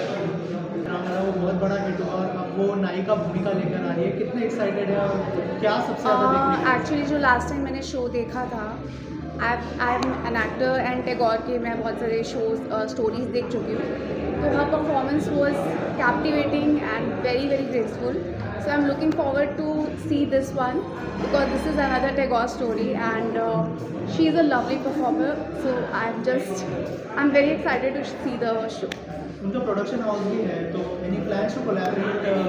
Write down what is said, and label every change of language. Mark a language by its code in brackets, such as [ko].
[hi] वो बहुत बड़ा हिट हुआ और अब वो नायिका भूमिका लेकर आ रही है, कितने एक्साइटेड है और क्या सबसे ज़्यादा? एक्चुअली जो लास्ट टाइम मैंने शो देखा था, [en] I am an actor and Tagore [hi] के मैं बहुत सारे शोज स्टोरीज देख चुकी हूँ, तो हर performance [en] Was captivating and very very graceful. So I'm looking forward to see this one because this is another Tagore story and she's a lovely performer. So I'm very excited to see the show. [hi] उनका production house भी है, तो [en] any plans to collaborate?